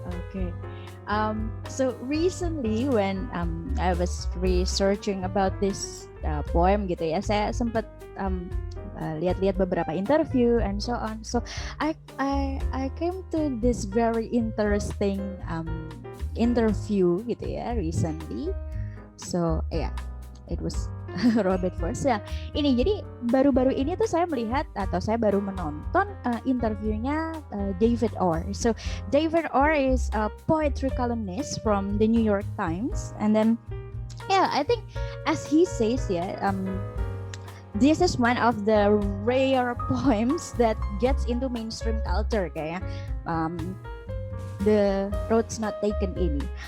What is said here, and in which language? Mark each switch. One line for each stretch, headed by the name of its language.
English: Okay. So recently when I was researching about this poem
Indonesian: gitu ya, saya sempat lihat-lihat beberapa interview
English: and so on. So I came to this very interesting interview
Indonesian: gitu ya
English: recently. So it was Robert Frost ya.
Indonesian: Ini jadi baru-baru ini tuh saya melihat atau saya baru menonton interviewnya David Orr.
English: So David Orr is a poetry columnist from the New York Times, and then I think as he says this is one of the rare poems that gets into mainstream culture kayak The Road's Not Taken ini.